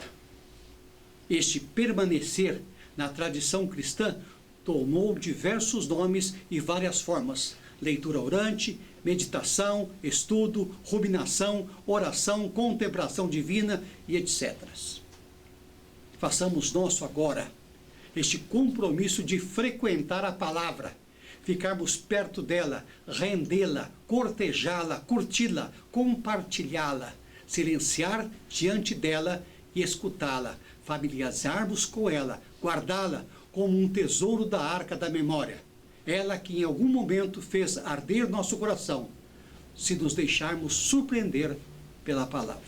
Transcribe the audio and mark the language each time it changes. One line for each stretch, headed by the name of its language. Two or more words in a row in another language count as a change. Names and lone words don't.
Portuguese: Este permanecer, na tradição cristã, tomou diversos nomes e várias formas: leitura orante, meditação, estudo, ruminação, oração, contemplação divina e etc. Façamos nosso agora este compromisso de frequentar a palavra, ficarmos perto dela, rendê-la, cortejá-la, curti-la, compartilhá-la, silenciar diante dela e escutá-la, familiarizarmos com ela, guardá-la como um tesouro da arca da memória. Ela que em algum momento fez arder nosso coração, se nos deixarmos surpreender pela palavra.